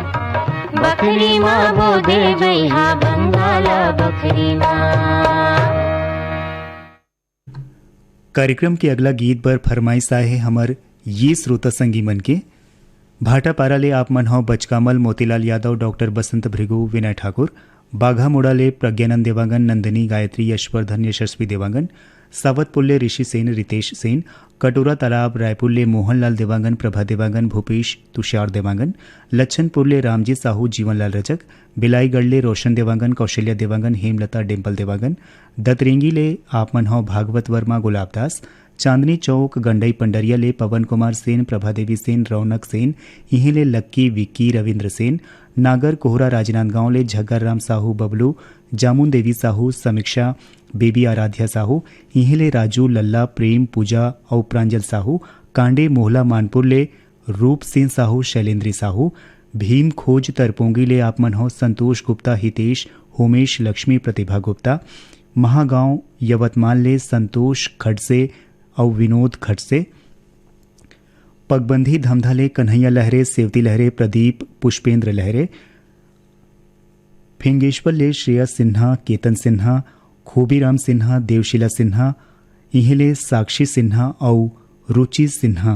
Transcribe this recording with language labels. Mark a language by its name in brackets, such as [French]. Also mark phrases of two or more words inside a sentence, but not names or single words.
[Chhattisgarhi] बखरी माँ बोदे बैहा बंगाला बखरी माँ। कार्यक्रम के अगला गीत पर फरमाइश आए है हमर ये श्रोता संगी मन के। भाटा पाराले आप मन हो बचकामल मोतीलाल यादव, डॉक्टर बसंत भृगु, विनय ठाकुर। बाघा मोड़ाले प्रज्ञानंद देवांगन, नंदिनी, गायत्री, यशवर्धन, यशस्वी देवांगन। सावतपुल्ले ऋषि सेन, रितेश सेन। कटोरा तालाब रायपुरले मोहनलाल देवांगन, प्रभा देवांगन, भूपेश, तुषार देवांगन। लच्छनपुरले रामजी साहू, जीवनलाल रजक। बिलाईगढ़ले रोशन देवांगन, कौशल्या देवांगन, हेमलता, डिम्पल देवांगन। दतरेंगीले आप मन हो भागवत वर्मा, गुलाबदास। चांदनी चौक गंडई पंडरिया ले पवन कुमार सेन, प्रभा देवी सेन, रौनक सेन। इहिले लक्की, विक्की, रविंद्र सेन। नागर कोहरा राजनांदगांव ले झग्गर राम साहू, बबलू। जामुन देवी साहू, समीक्षा, बेबी आराध्या साहू। इहिले राजू, लल्ला, प्रेम, पूजा और प्रांजल साहू। कांडे मोहला मानपुर ले रूप सिंह साहू, शैलेंद्री साहू। भीम खोज तरपोंगी ले आप मन हो संतोष गुप्ता, हितेश, होमेश, लक्ष्मी, प्रतिभा गुप्ता। महागांव यवतमाल ले संतोष खड़से और विनोद खड़से। पगबंधी धमधाले कन्हैया लहरे, सेवती लहरे, प्रदीप, पुष्पेंद्र लहरे। फिंगेश्वर ले श्रेया सिन्हा, केतन सिन्हा, खोबीराम सिन्हा, देवशीला सिन्हा। इहिले साक्षी सिन्हा और रुचि सिन्हा।